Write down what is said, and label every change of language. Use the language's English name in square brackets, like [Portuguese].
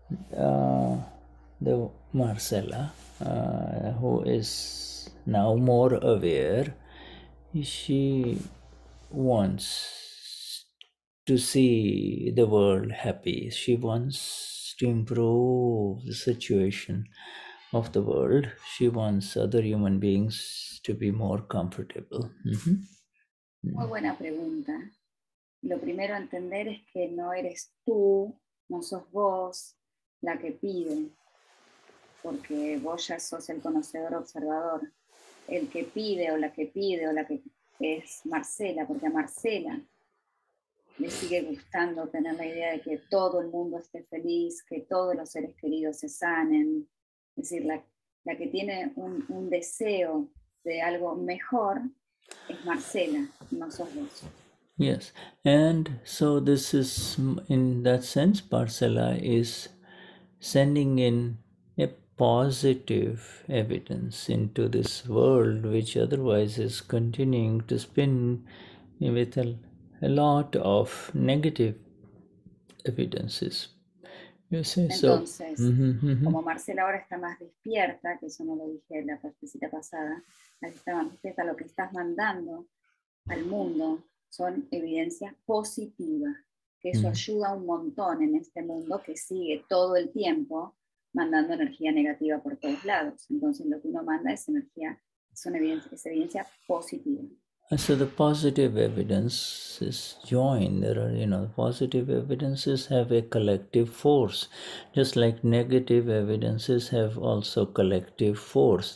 [English] The Marcella, who is now more aware, she wants to see the world happy. She wants to improve the situation of the world. She wants other human beings to be more comfortable. [Spanish] Muy buena pregunta. Lo primero a entender es que no eres tú, no sos vos la que pide, porque vos ya sos el conocedor observador. El que pide o la que es Marcela, porque a Marcela le sigue gustando tener la idea de que todo el mundo esté feliz, que todos los seres queridos se sanen. Es decir, la que tiene un deseo de algo mejor es Marcela, no sos vos. [English] Yes, and so this is, in that sense, Marcela is sending in a positive evidence into this world, which otherwise is continuing to spin with a lot of negative evidences. You see, [Spanish] Entonces, como Marcela ahora está más despierta, que eso no lo dije en la partecita pasada, está más despierta, lo que estás mandando al mundo son evidencias positivas, que eso ayuda un montón en este mundo que sigue todo el tiempo mandando energía negativa por todos lados. Entonces lo que uno manda es es evidencia positiva. [English] So the positive evidence is joined. There are, positive evidences have a collective force, just like negative evidences have also collective force.